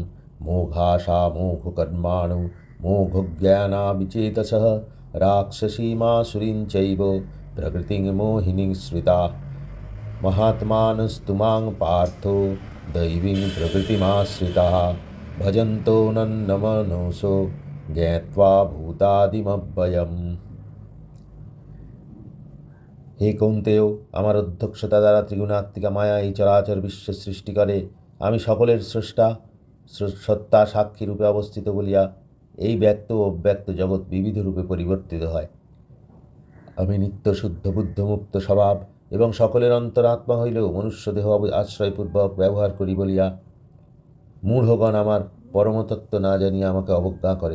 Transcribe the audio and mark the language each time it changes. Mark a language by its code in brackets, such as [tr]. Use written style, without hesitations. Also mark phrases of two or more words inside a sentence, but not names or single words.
[sa] মোঘাশা মোঘকর্মাণো মোঘজ্ঞানাবিচেতসঃ রাক্ষসীমাসুরীং চৈব প্রকৃতিং মোহিনীং শ্রিতাঃ। মহাত্মানস্তু মাং পার্থো দৈবীং প্রকৃতিমাশ্রিতাঃ ভজন্তো নন্নমনসো জ্ঞাত্বা ভূতাদিমব্যয়ম। [bn] হে কৌন্তেয়, আমার অধ্যক্ষতা দ্বারা ত্রিগুণাত্মিকা মায়া এই চরাচর বিশ্ব সৃষ্টি করে। আমি সকলের স্রষ্টা, সত্তা সাক্ষী রূপে অবস্থিত বলিয়া এই ব্যক্ত ও অব্যক্ত জগৎ বিবিধ রূপে পরিবর্তিত হয়। আমি নিত্য শুদ্ধ বুদ্ধমুক্ত স্বভাব এবং সকলের অন্তরাত্মা হইলেও মনুষ্যদেহ আশ্রয়পূর্বক ব্যবহার করি বলিয়া মূঢ়গণ আমার পরমতত্ত্ব না জানিয়া আমাকে অবজ্ঞা করে।